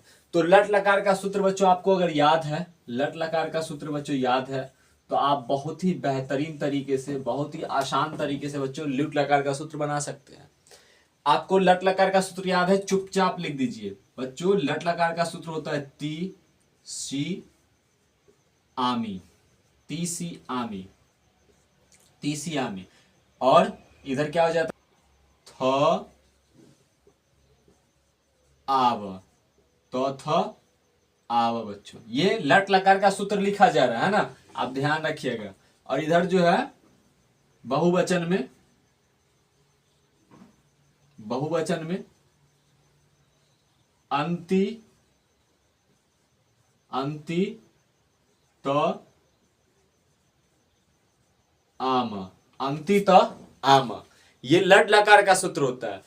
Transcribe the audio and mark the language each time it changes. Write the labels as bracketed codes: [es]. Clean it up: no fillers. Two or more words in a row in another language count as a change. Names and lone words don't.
[hi] तो लट लकार का सूत्र बच्चों आपको अगर याद है, लट लकार का सूत्र बच्चों याद है, तो आप बहुत ही बेहतरीन तरीके से, बहुत ही आसान तरीके से बच्चों लट लकार का सूत्र बना सकते हैं। आपको लट लकार का सूत्र याद है, चुपचाप लिख दीजिए बच्चों। लट लकार का सूत्र होता है ती सी आमी, ती सी आमी, ती सी आमी। और इधर क्या हो जाता है, थ आव, तो थ आव बच्चों। ये लट लकार का सूत्र लिखा जा रहा है ना, आप ध्यान रखिएगा। और इधर जो है बहुवचन में, बहुवचन में अंति, अंति त आम, अंति त आम, ये लट लकार का सूत्र होता है।